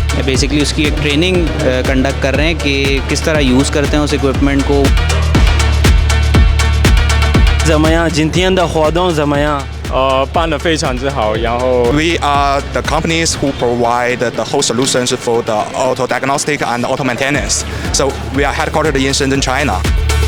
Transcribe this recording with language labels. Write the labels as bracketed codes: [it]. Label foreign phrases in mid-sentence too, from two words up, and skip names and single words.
[hi] बेसिकली उसकी एक [en] training conduct [hi] कर रहे हैं कि किस तरह यूज़ करते हैं उस इक्विपमेंट को. [zh] 怎么样？今天的活动怎么样？办得非常之好，然后 [en] We are the companies who provide the whole solutions for the auto diagnostic and auto maintenance. So we are headquartered in Shenzhen, China.